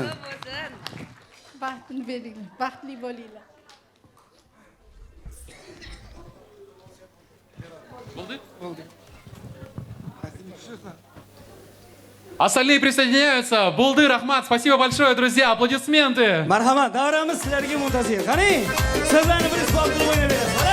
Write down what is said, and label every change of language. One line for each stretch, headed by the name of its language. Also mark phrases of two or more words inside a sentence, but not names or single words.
Uzbek: baxtini beringlar, baxtli bo'linglar.
Kazakh: Болды?
Russian: Остальные присоединяются. Булды, Рахмат, спасибо большое, друзья. Аплодисменты.
Uzbek: Marhamat, davramiz sizlarga muntazir. Qarang, sizlarni bir isbot qilib o'ynaverasiz.